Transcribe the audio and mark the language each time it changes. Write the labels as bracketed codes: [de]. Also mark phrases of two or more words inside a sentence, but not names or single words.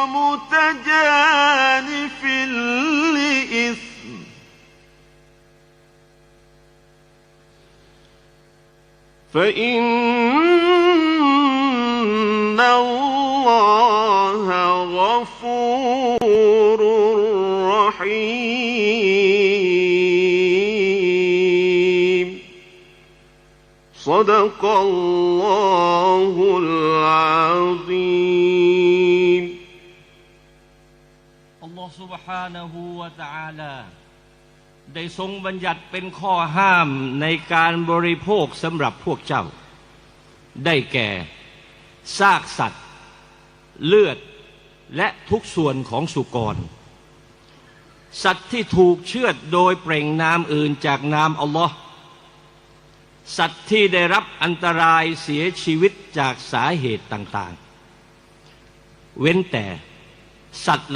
[ar] متجانف لإثم فإن الله غفور رحيم صدق الله العظيم [th] อัลลอฮฺ سبحانه และ تعالى ได้ทรงบัญญัติเป็นข้อห้ามในการบริโภ คสำหรับพวกเจ้าได้แก่ซากสัตว์เลือดและทุกส่วนของสุกรสัตว์ที่ถูกเชือดโดยเปล่งนามอื่นจากนามอัลลอฮ์สัตว์ที่ได้รับอันตรายเสียชีวิตจากสาเหตุต่างๆเว้นแต่สัตว์เห